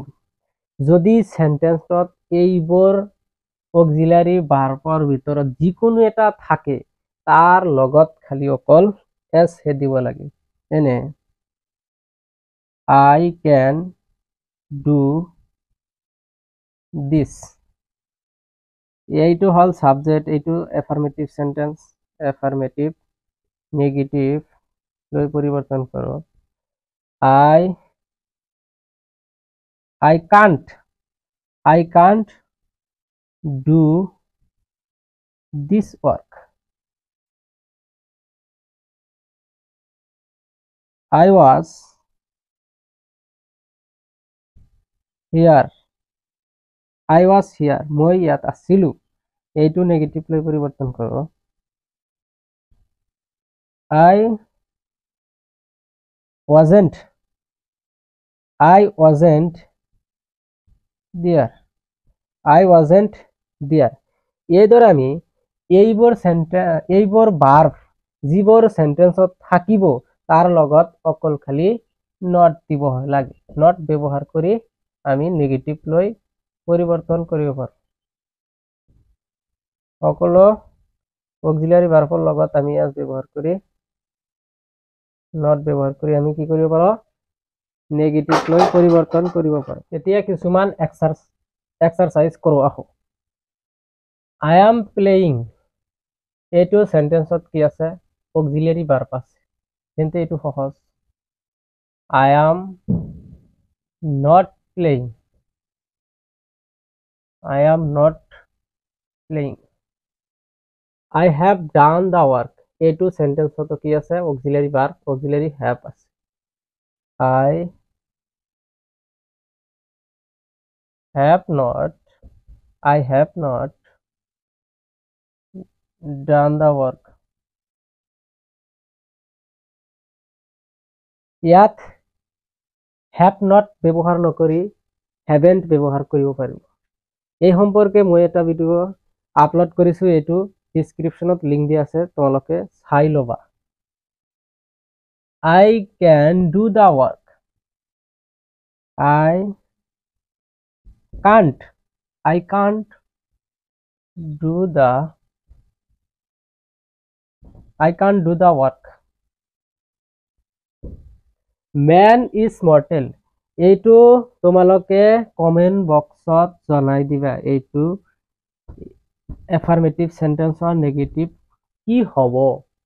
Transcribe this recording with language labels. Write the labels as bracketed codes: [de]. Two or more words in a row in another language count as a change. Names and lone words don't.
[as] যদি সেন্টেন্সত এইবোৰ [en] auxiliary verbৰ [as] ভিতৰত যিকোনো এটা থাকে তাৰ লগত খালি অকল এছ হে দিব লাগে। [en] এনে I can do this. [as] এইটো হল সাবজেক্ট, এইটো [en] affirmative sentence. affirmative negative [as] লৈ পৰিৱৰ্তন কৰো। [en] I can't do this work. I was here. [as] মই ইয়াত আছিলো। এইটো নেগেটিভ লৈ পৰিৱৰ্তন কৰো। [en] I wasn't there. [as] এইদৰে আমি এইবোৰ ভাৰ্ব যিবোৰ সেন্টেন্সত থাকিব তাৰ লগত অকল খালি নট দিব লাগে। নট ব্যৱহাৰ কৰি আমি নেগেটিভ লৈ পৰিৱৰ্তন কৰিব পাৰো। সকলো [en] auxiliary verbৰ [as] লগত আমি এছ ব্যৱহাৰ কৰি নট ব্যৱহাৰ কৰি আমি কি কৰিব পাৰো? নেগেটিভ লৈ পৰিৱৰ্তন কৰিব পাৰো। এতিয়া কিছুমান এক্সাৰসাইজ কৰো আহো। [en] I am playing. [as] এইটো সেন্টেন্সত কি আছে? [en] auxiliary verb [as] আছে, তেন্তে এইটো সহজ। [en] I am not playing. I have done the work. [as] এইটো সেন্টেন্সত কি আছে? [en] auxiliary verb, auxiliary have [as] আছে। [en] I have not done the work. [as] ইয়াত [en] have not [as] ব্যৱহাৰ নকৰি haven't ব্যৱহাৰ কৰিব পাৰিব। এই সম্পৰ্কে মই এটা [en] video upload [as] কৰিছো, এইটো [en] descriptionত link [as] দিয়া আছে, তোমালোকে চাই ল'বা। [en] I can do the work. I can't do the work. Man is mortal. [as] এইটো তোমালোকে [en] comment boxত [as] জনাই দিবা, এইটো [en] affirmative sentenceৰ negative [as] কি হ'ব।